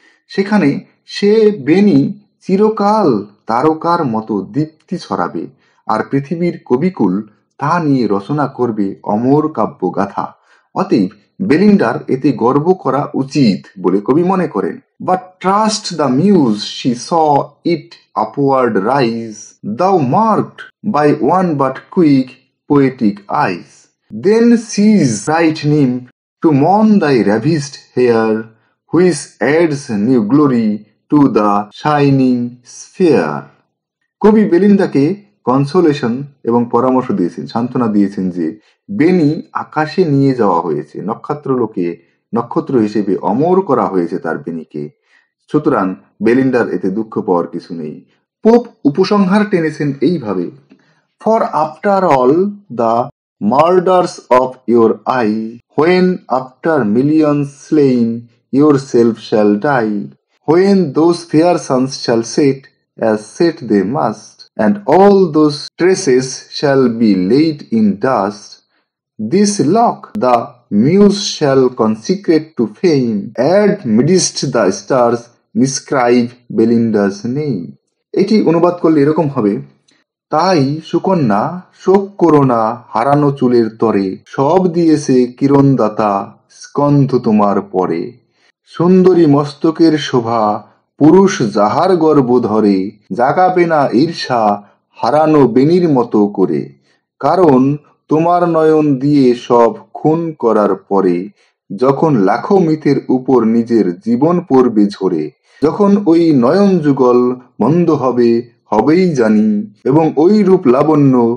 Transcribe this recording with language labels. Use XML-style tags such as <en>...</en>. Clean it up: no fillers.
<bn>সেখানে সে বেনি চিরকাল তারকার মতো দীপ্তি ছড়াবে, আর পৃথিবীর কবিকুল তা নিয়ে রচনা করবে অমর কাব্যগাথা। অতএব বেলিন্ডার এতে গর্ব করা উচিত বলে কবি মনে করেন।</bn> <en>But trust the muse, she saw it upward rise, though marked by one but quick poetic eyes. Then seize bright nymph to mourn thy ravished hair, which adds new glory to the shining sphere.</en> <bn>কবি বেলিন্দাকে consolation এবং পরামর্শ দিয়েছেন, সান্ত্বনা দিয়েছেন যে বেনি আকাশে নিয়ে যাওয়া হয়েছে, নক্ষত্রলোকে নক্ষত্র হিসেবে অমর করা হয়েছে তার বেনিকে। সুতরাং বেলিন্দার এতে দুঃখ পাওয়ার কিছু নেই। পোপ উপসংহার টেনেছেন এইভাবে,</bn> <en>For after all the murders of your eye, when after millions slain yourself shall die, when those fair suns shall set, as set they must, and all those traces shall be laid in dust, this lock the muse shall consecrate to fame, add midst the stars, inscribe Belinda's name.</en> <bn>এটি অনুবাদ করলে এরকম হবে, তাই সুকন্যা শোক করো না হারানো চুলের তরে, সব দিয়েছে কিরণদাতা স্কন্ধ তোমার পরে, সুন্দরী মস্তকের শোভা পুরুষ যাহার গর্ব ধরে, জাগাবে না ঈর্ষা হারানো বেনির মতো করে, কারণ তোমার নয়ন দিয়ে সব খুন করার পরে, যখন লাখো মিথের উপর নিজের জীবন পড়বে ঝরে, যখন ওই নয়ন যুগল মন্দ হবে হবেই জানি, এবং ওই রূপ লাবণ্য</bn>